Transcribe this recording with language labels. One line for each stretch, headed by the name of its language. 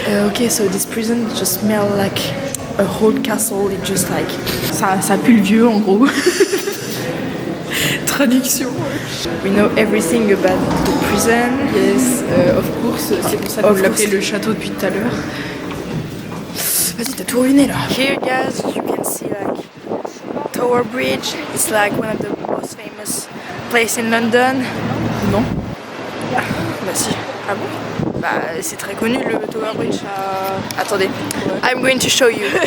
English: Okay, so this prison just smell like a whole castle. It just like
French: Ça pue le vieux en gros. traduction.
English: We know everything about the prison. Yes, of course,
French: c'est pour ça qu'on
English: Of
French: l'appelait
English: course.
French: le château depuis tout à l'heure. Vas-y, t'as tout ruiné là.
English: Here, guys, you can see like Tower Bridge. It's like one of the most famous places in London.
French: Non. Bah si. Ah bon? Bah c'est très connu le Tower Bridge. Attendez,
English: I'm going to show you.